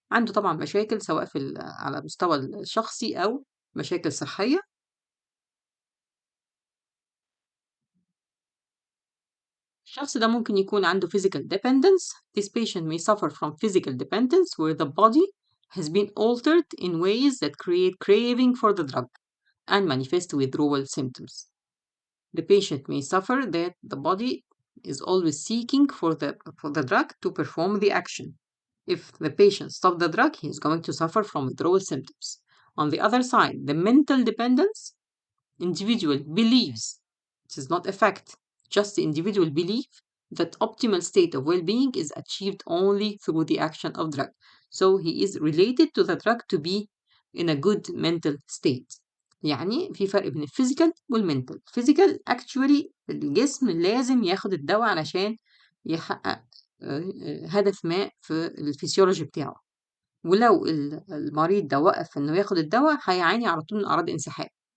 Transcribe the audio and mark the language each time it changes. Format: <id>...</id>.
<ar>عنده طبعا مشاكل سواء على المستوى الشخصي أو مشاكل صحية. الشخص ده ممكن يكون عنده physical dependence.</ar> <en>This patient may suffer from physical dependence where the body has been altered in ways that create craving for the drug and manifest withdrawal symptoms. The patient may suffer that the body is always seeking for the drug to perform the action. If the patient stops the drug, he is going to suffer from withdrawal symptoms. On the other side, the mental dependence, individual believes, this is not a fact, just the individual belief that optimal state of well-being is achieved only through the action of drug. So he is related to the drug to be in a good mental state.</en> <ar>يعني في فرق بين الفيزيكال والمنتال. الفيزيكال</ar> <en>actually</en> <ar>الجسم لازم ياخد الدواء علشان يحقق هدف ما في الفسيولوجي بتاعه. ولو المريض ده وقف انه ياخد الدواء هيعاني على طول من اعراض انسحاب.</ar>